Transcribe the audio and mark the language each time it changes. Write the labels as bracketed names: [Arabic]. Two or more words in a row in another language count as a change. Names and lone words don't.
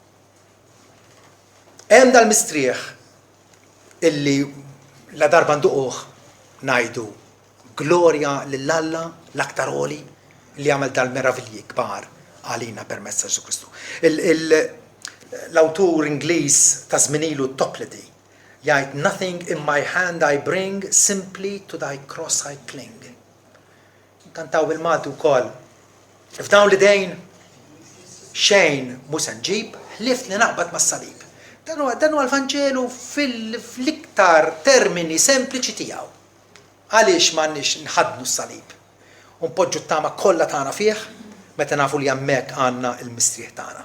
[Maltese] Hemm dal-mistrieħ illi la darba nduquh ngħidu glorja lill-Alla l-aktar għoli li għamel dal-meravilji kbar għalina permezz ta' Ġesu Kristu. L-awtur Ingliż ta' żminilu Toplady jgħid [English] nothing in my hand I bring, simply to thy cross I cling. [Maltese] Kantaw bil-Malti wkoll. F'dawn l-idejn xejn mhux se nġib, ħlift li naqbad mas-salib. Dan huwa l-Vanġelu fl-iktar termini sempliċi tiegħu. Għaliex m'għandniex nħadnu s-salib. U npoġġu t-tama kollha tagħna fih meta nafu li hemmhekk għandna l-mistrieħ tagħna.